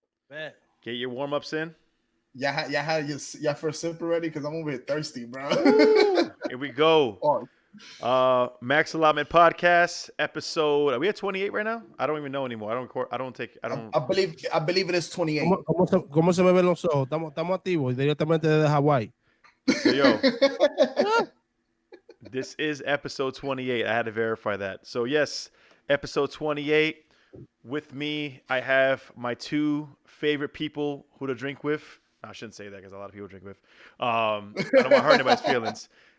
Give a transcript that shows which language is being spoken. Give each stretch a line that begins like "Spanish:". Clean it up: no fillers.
English: Man. Get your warm-ups in. Y'all had your first sip already? Because I'm over here thirsty, bro. Here we go. Max Allotment Podcast episode. Are we at 28 right now? I don't even know anymore. I believe it is 28.
Spanish: ¿Cómo se me ven los ojos? Estamos activos directamente desde Hawaii.
English: So, yo, this is episode 28. I had to verify that. So, yes, episode 28. With me, I have my two favorite people who to drink with. I shouldn't say that because a lot of people drink with. I don't want to hurt anybody's feelings.